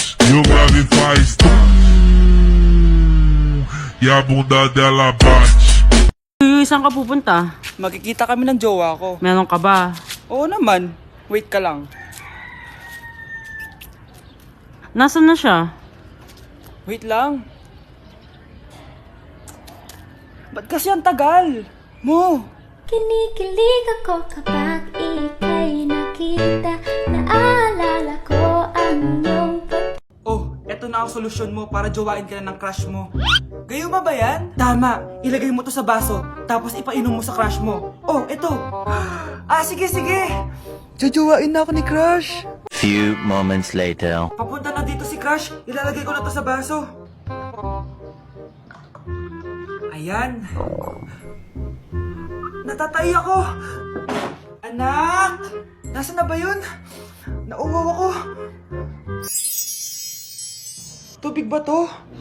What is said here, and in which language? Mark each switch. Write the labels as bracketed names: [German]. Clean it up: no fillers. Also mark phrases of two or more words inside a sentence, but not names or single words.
[Portuguese] E o grave faz tum e a bunda dela bate. [Filipino] Saan ka pupunta? Magkikita kami ng jowa ko. Meron ka ba? Oo naman. Wait ka lang. Nasaan na siya? Wait lang. Ba't kasi ang tagal? Mo! Kinikilig ako kapag ika'y nakita. Naalala ko ang iyong Oh, eto na ang solusyon mo para jowain ka na ng crush mo. Gayuma ba yan? Tama, ilagay mo to sa baso, tapos ipainom mo sa crush mo. Oh, eto. Sige. Jajowain na ako ni Crush. [English] Few moments later. [Filipino] Papunta na dito si crush, ilalagay ko na to sa baso. Ayan. Natatay ako. Anak! Nasaan na ba yun? Nauwaw ako. Tubig ba to?